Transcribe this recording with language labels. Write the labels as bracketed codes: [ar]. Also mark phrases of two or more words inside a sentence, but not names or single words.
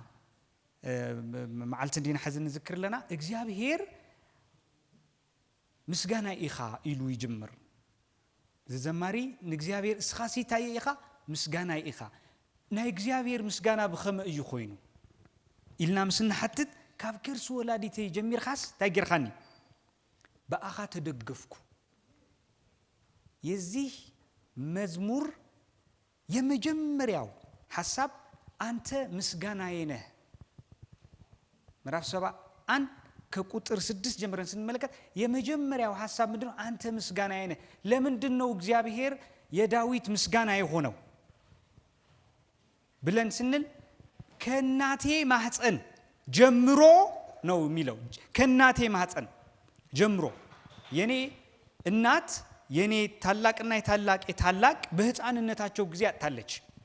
[ti] መዓልቲ እንዲና ሕዚ ንዝክር ኣለና እግዚአብሔር ምስጋና ኢኻ ኢሉ ይጅምር። ዘዘማሪ ንእግዚአብሔር እስኻሲ እንታይ ኢኻ ምስጋና ኢኻ ናይ እግዚአብሔር ምስጋና ብኸመ እዩ ኮይኑ ኢልና ምስና ሓትት ካብ ከርሲ ወላዲተይ ጀሚርኻስ እንታይ ጌርኻኒ በአኻ ተደገፍኩ። [am] የዚህ መዝሙር የመጀመሪያው ሐሳብ አንተ ምስጋናዬ ነህ። ምዕራፍ 71 ከቁጥር 6 ጀምረን ስንመለከት የመጀመሪያው ሐሳብ ምንድነው? አንተ ምስጋናዬ ነህ። ለምንድነው እግዚአብሔር የዳዊት ምስጋና የሆነው ብለን ስንል ከናቴ ማህፀን ጀምሮ ነው የሚለው። ከናቴ ማህፀን ጀምሮ የኔ እናት የኔ ታላቅና የታላቅ በህፃንነታቸው ጊዜ አጣለች።